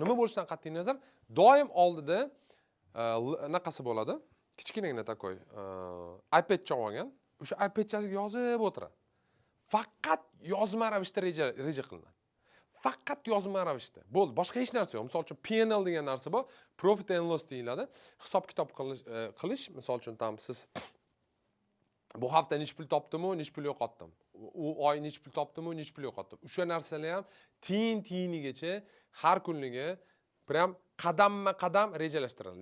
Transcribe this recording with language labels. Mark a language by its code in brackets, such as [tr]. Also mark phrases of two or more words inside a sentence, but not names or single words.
[uz] Nima bo'lishidan qat'iy nazar, doim oldida naqasi bo'ladi. Kichkinagina takoy iPadcha olgan. O'sha iPadchasiga yozib o'tiradi. Faqat yozma ravishda reja qilinadi. Faqat yozma ravishda. Bo'ldi, boshqa hech narsa yo'q. Misol uchun P&L degan narsa bor, [en] profit and loss deyiladi. [uz] Hisob-kitob qilish, misol uchun siz bu hafta nech pul topdim-u, nech pul yo'qotdim. U oy nech pul topdim-u, nech pul yo'qotdim. O'sha narsalar ham tiyinigacha har kunligi prям qadamma-qadam rejalashtiriladi.